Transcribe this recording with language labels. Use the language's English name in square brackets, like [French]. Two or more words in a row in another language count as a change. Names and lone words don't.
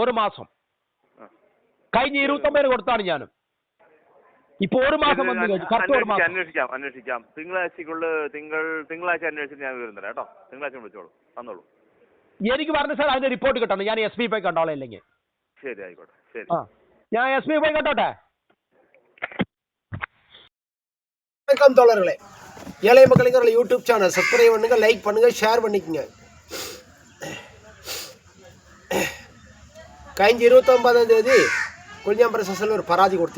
[Malayalam] 1 മാസം കഴിഞ്ഞ 29 കൊടുത്താണ് ഞാനും. ഇപ്പൊ 1 മാസം അന്വേഷിക്കാം. തിങ്കളാഴ്ച അന്വേഷിച്ച് ഞാൻ വരുന്നില്ല കേട്ടോ. തിങ്കളാഴ്ച വിളിച്ചോളൂ, തന്നോളൂ. എനിക്ക് പറഞ്ഞു സാർ അതിന്റെ റിപ്പോർട്ട് കിട്ടണം. ഞാൻ SP പോയി കണ്ടോളാം. ഇല്ലെങ്കിൽ ശരി ആയിക്കോട്ടെ. ശരി, ഞാൻ SP പോയി കണ്ടോട്ടെ. [Tamil] வணக்கம் தோழர்களே, ஏழை மக்களுக்கு [English] YouTube channel subscribe [Tamil] பண்ணுங்க, லைக் பண்ணுங்க, ஷேர் பண்ணிக்கங்க. കഴിഞ്ഞ 29-ஆம் தேதி கொல்லியாம்பரம் ஸ்டேஷனில் ஒரு பராதி கொடுத்தேன்.